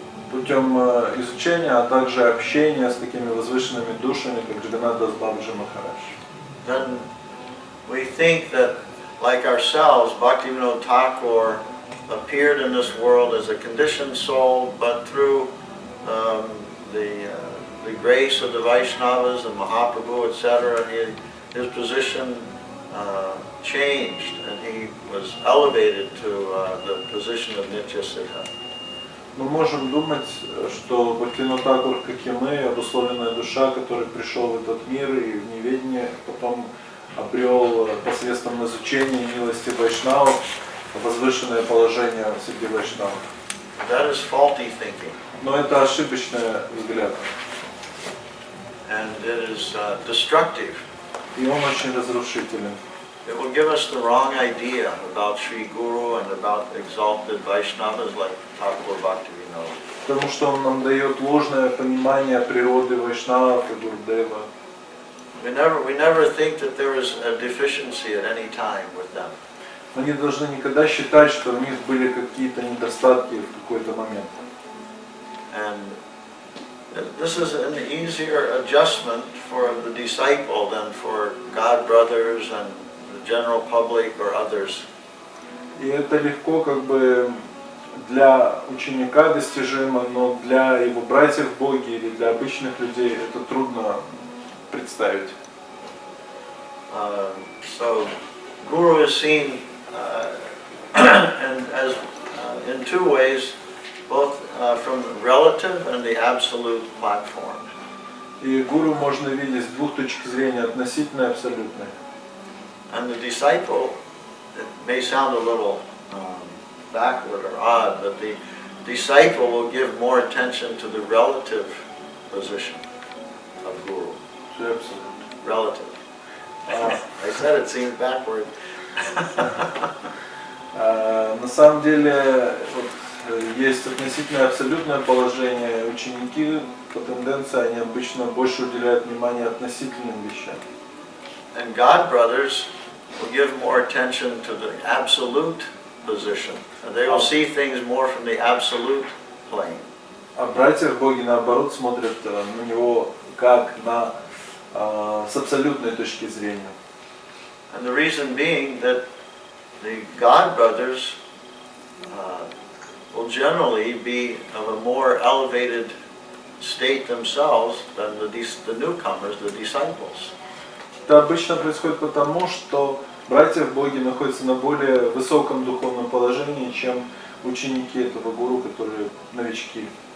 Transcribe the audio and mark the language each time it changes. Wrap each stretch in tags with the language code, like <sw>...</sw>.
<ru>Путем изучения, а также общения с такими возвышенными душами, как Джаганнат Дас Бабаджи Махарадж.</ru> <en>Then we think that, like ourselves, Bhaktivinoda Thakur appeared in this world as a conditioned soul, but through the grace of the Vaishnavas and Mahaprabhu, etc., his position changed, and he was elevated to the position of Nitya Siddha.</en> <ru>Мы можем думать, что Бхактивинода Thakura, как и мы, обусловленная душа, который пришел в этот мир и в неведение, потом обрел посредством изучения милости вайшнавов возвышенное положение среди вайшнавов.</ru> <en>That is faulty thinking.</en> <ru>Но это ошибочный взгляд.</ru> <en>And it is destructive.</en> <ru>И он очень разрушителен.</ru> <en>It will give us the wrong idea about Sri Guru and about exalted Vaishnavas like Thakur Bhaktivinoda.</en> <ru>Потому что он нам дает ложное понимание природы вайшнавов и Гурудева.</ru> <en>We never think that there is a deficiency at any time with them.</en> <ru>Мы не должны никогда считать, что у них были какие-то недостатки в какой-то момент.</ru> <en>And this is an easier adjustment for the disciple than for God brothers and the general public or others.</en> <ru>И это легко как бы для ученика достижимо, но для его братьев в Боге или для обычных людей это трудно представить.</ru> <en>So Guru is seen and as in two ways, both from the relative and the absolute platform.</en> <ru>И гуру можно видеть с двух точек зрения, относительной и абсолютной.</ru> <en>And the disciple, it may sound a little backward or odd, but the disciple will give more attention to the relative position of Guru. Relative. I said it seemed backward.</en> <ru>На самом деле есть относительное и абсолютное положение. Ученики по тенденции они обычно больше уделяют внимание относительным вещам.</ru> <en>And God brothers will give more attention to the absolute position. And they will see things more from the absolute plane.</en> <ru>А братья в Боге наоборот смотрят на него как на с абсолютной точки зрения.</ru> <en>And the reason being that the God brothers will generally be of a more elevated state themselves than the newcomers, the disciples.</en> <ru>Это обычно происходит потому, что братья в Боге находятся на более высоком духовном положении, чем ученики этого гуру, которые новички.</ru>